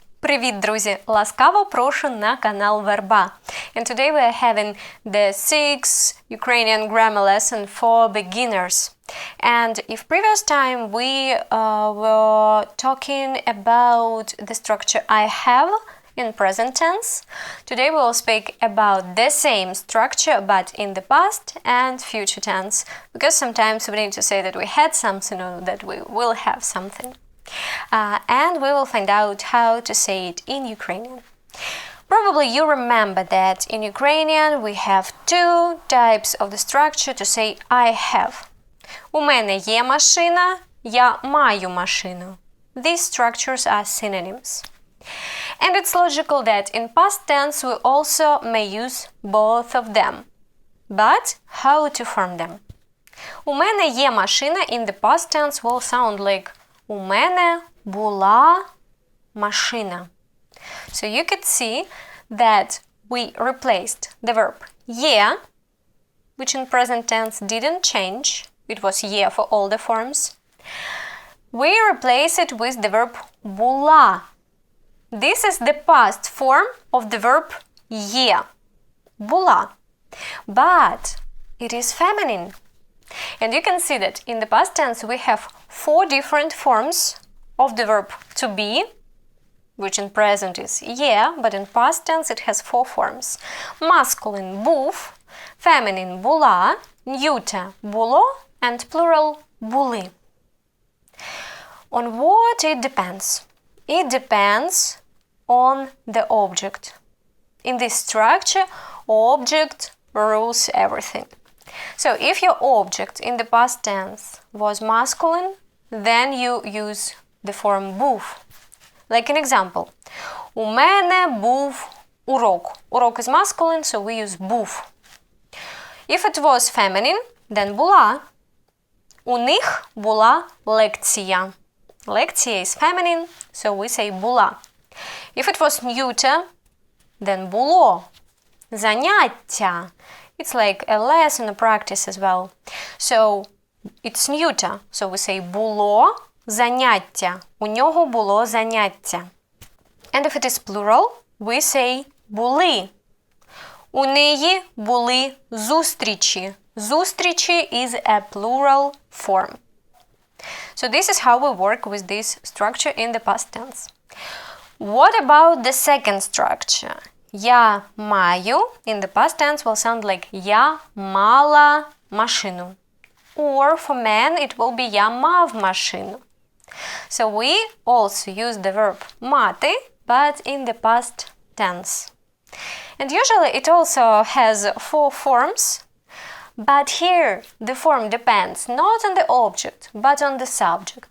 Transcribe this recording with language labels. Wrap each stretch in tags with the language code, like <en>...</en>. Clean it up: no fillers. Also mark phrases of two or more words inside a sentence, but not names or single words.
<uk>Привіт, друзі! Ласкаво прошу на канал VERBA.</uk> <en>And today we are having the 6th Ukrainian grammar lesson for beginners. And if previous time we were talking about the structure I have in present tense, today we will speak about the same structure but in the past and future tense, because sometimes we need to say that we had something or that we will have something. And we will find out how to say it in Ukrainian. Probably you remember that in Ukrainian we have two types of the structure to say I have.</en> <uk>У мене є машина, я маю машину.</uk> <en>These structures are synonyms. And it's logical that in past tense we also may use both of them. But how to form them?</en> <uk>У мене є машина</uk> <en>in the past tense will sound like</en> <uk>у мене була машина.</uk> <en>So you could see that we replaced the verb є, which in present tense didn't change. It was є for all the forms. We replace it with the verb була. This is the past form of the verb є.</en> <uk>Була.</uk> <en>But it is feminine. And you can see that in the past tense we have 4 different forms of the verb to be, which in present is є, but in past tense it has 4 forms. Masculine був, feminine була, neuter було, and plural були. On what it depends? It depends on the object. In this structure, object rules everything. So if your object in the past tense was masculine, then you use the form був. Like an example.</en> <uk>У мене був урок.</uk> <en>Урок is masculine, so we use був. If it was feminine, then була.</en> <uk>У них була лекція.</uk> <en>Лекція is feminine, so we say була. If it was neuter, then було.</en> <uk>Заняття.</uk> <en>It's like a lesson, a practice as well. So it's neuter, so we say</en> <uk>було заняття. У нього було заняття.</uk> <en>And if it is plural, we say були.</en> <uk>У неї були зустрічі.</uk> <en>Зустрічі is a plural form. So this is how we work with this structure in the past tense. What about the second structure?</en> <uk>Я маю</uk> <en>in the past tense will sound like</en> <uk>я мала машину.</uk> <en>Or for men it will be</en> <uk>я мав машину.</uk> <en>So we also use the verb мати, but in the past tense. And usually it also has 4 forms. But here the form depends not on the object, but on the subject.</en>